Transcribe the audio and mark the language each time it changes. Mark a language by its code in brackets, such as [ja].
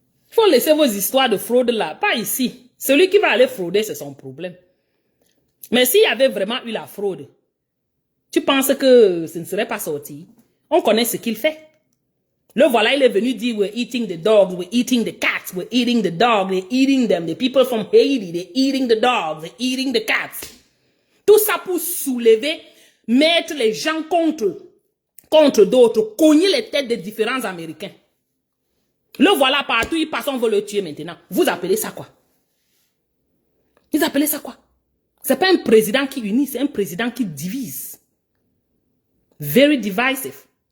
[fr] Faut laisser vos histoires de fraude là, pas ici. Celui qui va aller frauder, c'est son problème. Mais s'il y avait vraiment eu la fraude, tu penses que ce ne serait pas sorti? On connaît ce qu'il fait. Le voilà, il est venu dire, [en] we're eating the dogs, we're eating the cats, we're eating the dogs, they're eating them. The people from Haiti, they're eating the dogs, they're eating the cats. [fr] Tout ça pour soulever, mettre les gens contre d'autres, cogner les têtes des différents Américains. Le voilà partout, il passe, on veut le tuer maintenant. Vous appelez ça quoi? Vous appelez ça quoi? C'est pas un président qui unit, c'est un président qui divise. [en] Very divisive.